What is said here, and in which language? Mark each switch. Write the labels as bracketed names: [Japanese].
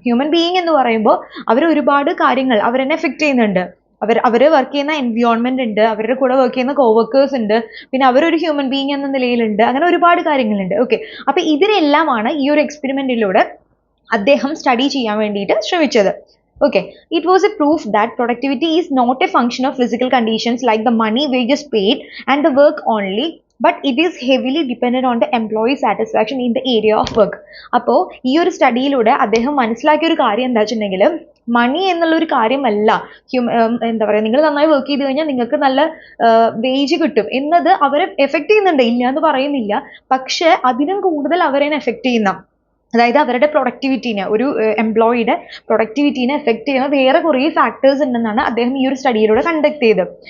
[Malayalam] Human being എന്ന് പറയുമ്പോൾ അവർ ഒരുപാട് കാര്യങ്ങൾ അവരെന്നെ എഫക്ട് ചെയ്യുന്നുണ്ട്. അവർ വർക്ക് ചെയ്യുന്ന എൻവയോൺമെന്റ് ഉണ്ട്, അവരുടെ കൂടെ വർക്ക് ചെയ്യുന്ന കോവർക്കേഴ്സ് ഉണ്ട്, പിന്നെ അവരൊരു ഹ്യൂമൻ ബീയിങ് എന്ന നിലയിലുണ്ട്, അങ്ങനെ ഒരുപാട് കാര്യങ്ങളുണ്ട്. ഓക്കെ, അപ്പൊ ഇതിനെല്ലാമാണ് ഈ ഒരു എക്സ്പെരിമെന്റിലൂടെ അദ്ദേഹം സ്റ്റഡി ചെയ്യാൻ വേണ്ടിയിട്ട് ശ്രമിച്ചത്. [English] Okay, it was a proof that productivity is not a function of physical conditions like the money, wages paid and the work only, but it is heavily dependent on the employee satisfaction in the area of work. [Malayalam] അപ്പോൾ ഈ ഒരു സ്റ്റഡിയിലൂടെ അദ്ദേഹം മനസ്സിലാക്കിയ ഒരു കാര്യം എന്താ വെച്ചിട്ടുണ്ടെങ്കിൽ, മണി എന്നുള്ള ഒരു കാര്യമല്ല, എന്താ പറയുക, നിങ്ങൾ നന്നായി വർക്ക് ചെയ്ത് കഴിഞ്ഞാൽ നിങ്ങൾക്ക് നല്ല വേജ് കിട്ടും എന്നത് അവരെ എഫക്ട് ചെയ്യുന്നുണ്ട്, ഇല്ല എന്ന് പറയുന്നില്ല, പക്ഷെ അതിനും കൂടുതൽ അവരെ എഫക്ട് ചെയ്യുന്ന, അതായത് അവരുടെ പ്രൊഡക്ടിവിറ്റീനെ, ഒരു എംപ്ലോയിയുടെ പ്രൊഡക്ടിവിറ്റീനെ എഫക്ട് ചെയ്യുന്ന വേറെ കുറേ ഫാക്ടേഴ്സ് ഉണ്ടെന്നാണ് അദ്ദേഹം ഈ ഒരു സ്റ്റഡിയിലൂടെ കണ്ടക്ട് ചെയ്തത്.